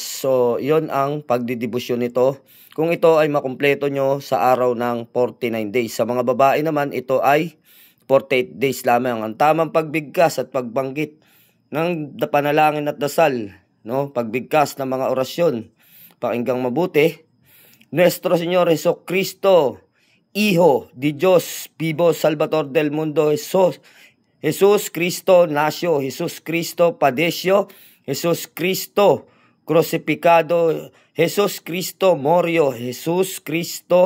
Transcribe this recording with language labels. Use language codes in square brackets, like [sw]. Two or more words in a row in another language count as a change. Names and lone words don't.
[tl] So yon ang pagdidebosyon nito. Kung ito ay makumpleto nyo sa araw ng 49 days. Sa mga babae naman, ito ay 48 days lamang. Ang tamang pagbigkas at pagbanggit ng panalangin at dasal, no? Pagbigkas ng mga orasyon. Pakinggang mabuti. [es] Nuestro Señor Jesucristo, Hijo de Dios, vivo Salvador del mundo, Jesus Cristo nació, Jesus Cristo padeció, Jesus Cristo crucificado, Jesus Cristo murió, Jesus Cristo